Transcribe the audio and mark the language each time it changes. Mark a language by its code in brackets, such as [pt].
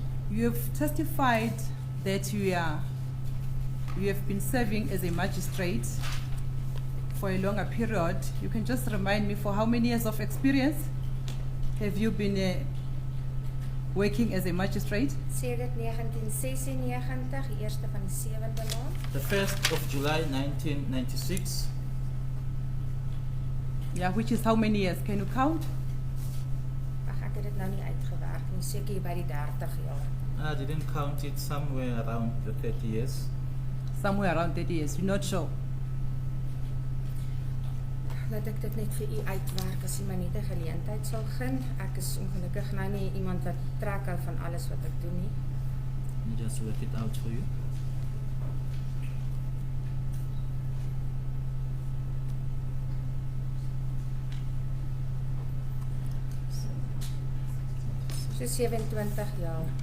[en] You have testified that you have been serving as a magistrate for a longer period. You can just remind me, for how many years of experience have you been working as a magistrate? [af] Sedert 1996, die eerste van die 7de maand. [en] The 1st of July 1996. Yeah, which is how many years? Can you count? [af] Ag, ek het dit nou nie uitgewerk nie, seker hier by die 30 jaar. [en] I didn't count it, somewhere around the 30 years. Somewhere around 30 years. You're not sure? [af] Dat ek dit net vir u uitwerk as u my net 'n geleentheid sal gun. Ek is ongelukkig nou nie iemand wat trek hou van alles wat ek doen nie. [en] Let me just work it out for you. [af] So 27 jaar.